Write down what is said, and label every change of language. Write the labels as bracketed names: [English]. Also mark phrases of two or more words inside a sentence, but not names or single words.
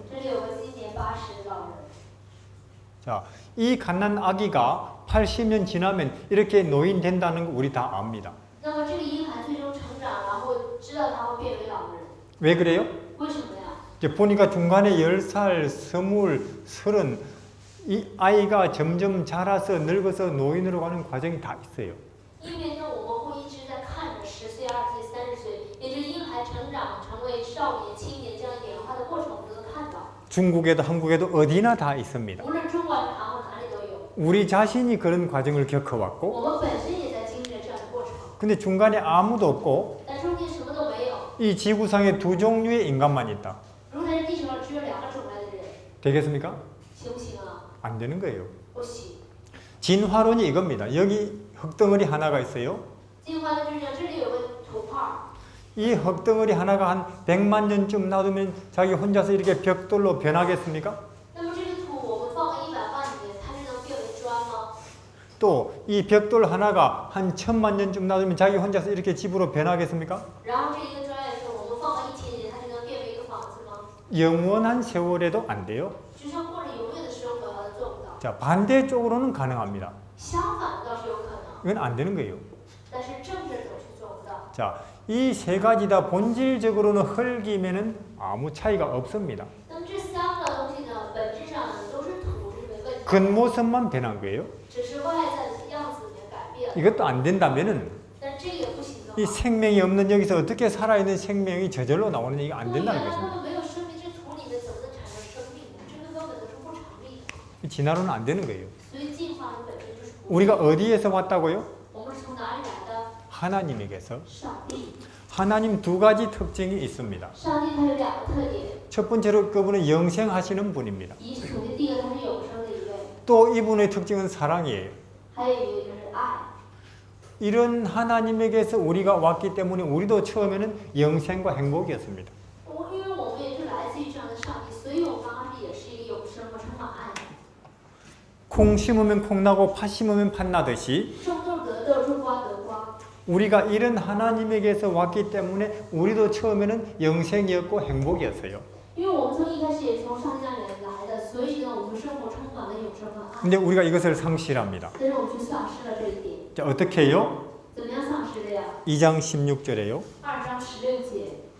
[Chinese] 这里有个今年80的老人。 [Korean] 자, 이 갓난아기가 80년 지나면 이렇게 노인 된다는 거 우리 다 압니다. [Chinese] 那么这个婴孩最终成长，然后知道他会变为老人， [Korean] 왜 그래요? [Chinese] 为什么呀？ [Korean] 이제 보니까 중간에 10살, 20, 30, 이 아이가 점점 자라서 늙어서 노인으로 가는 과정이 다 있어요. [Chinese] 因为呢，我们会一直在看着10岁、20岁、30岁，也就是婴孩成长成为少年、青年这样演化的过程，我们都能看到。 [Korean] 중국에도 한국에도 어디나 다 있습니다. [Chinese] 无论中国还是韩国，哪里都有。 [Korean] 우리 자신이 그런 과정을 겪어왔고 [Chinese] 我们本身也在经历着这样的过程， [Korean] 근데 중간에 아무도 없고 [Chinese] 但中间什么都没有。 [Korean] 이 지구상에 두 종류의 인간만 있다. [Chinese] 如果在地球上只有2个种类的人， [Korean] 되겠습니까? [Chinese] 行不行啊？ [Korean] 안 되는 거예요. [Chinese] 不行。 [Korean] 진화론이 이겁니다. 여기 흙덩어리 하나가 있어요. [Chinese] 进化论就是这样，这里有个土块儿， [Korean] 이 흙덩어리 하나가 한 100만 년쯤 놔두면 자기 혼자서 이렇게 벽돌로 변하겠습니까? [Chinese] 那么这个土我们放个100万年，它就能变为砖吗？ [Korean] 또 이 벽돌 하나가 한 1000만 년쯤 놔두면 자기 혼자서 이렇게 집으로 변하겠습니까? [Chinese] 然后这一个砖也是我们放个1000年，它就能变为一个房子吗？ [Korean] 영원한 세월에도 안 돼요. [Chinese] 就像过着永远的生活，它都做不到。 [Korean] 자, 반대쪽으로는 가능합니다. [Chinese] 相反的倒是有可能， [Korean] 이건 안 되는 거예요. [Chinese] 但是正着走是做不到。 [Korean] 자, 이 세 가지 다 본질적으로는 흙이면은 아무 차이가 없습니다. [Chinese] 那么这3个东西呢，本质上呢都是土，这是没问题的， [Korean] 겉모습만 변한 거예요. [Chinese] 只是外在的样子里面改变了。 [Korean] 이것도 안 된다면은 [Chinese] 但这个也不行的 [Korean] 이 [Chinese] 话， [Korean] 생명이 없는 여기서 어떻게 살아있는 생명이 저절로 나오느냐 이거 안 [Chinese] 那原 [Korean] 된다는 [Chinese] 来他 [Korean] 것입니다. [Chinese] 们没有生命，这土里面怎么能产生生命呢？这个根本都是不成立的。 [Korean] 이 진화론은 안 되는 거예요. [Chinese] 所以进化论本身就是不。 [Korean] 우리가 어디에서 왔다고요? [Chinese] 我们是从哪里来的？ [Korean] 하나님에게서. [Chinese] 上帝。 [Korean] 하나님 두 가지 특징이 있습니다. [Chinese] 上帝他有2个特点， [Korean] 첫 번째로 그분은 영생하시는 분입니다. [Chinese] 首先第一个他是永生的一位， [Korean] 또 이분의 특징은 사랑이에요. [Chinese] 还有一个就是爱。 [Korean] 이런 하나님에게서 우리가 왔기 때문에 우리도 처음에는 영생과 행복이었습니다. [Chinese] 因为我们也是来自于这样的上帝，所以我们刚开始也是一个永生和充满爱的。 [Korean] 콩 심으면 콩 나고 팥 심으면 팥 나듯이 [Chinese] 种豆得豆，种瓜得瓜。 [Korean] 우리가 이런 하나님에게서 왔기 때문에 우리도 처음에는 영생이었고 행복이었어요. [Chinese] 因为我们从一开始也是从上帝那里来的，所以呢，我们生活充满了永生和爱。 [Korean] 근데 우리가 이것을 상실합니다. [Chinese] 但是我们却丧失了这一点。 [Korean] 자, 어떻게 해요? [Chinese] 怎么样丧失的呀？ [Korean] 2장 16절에요. [Chinese] 2 章16节。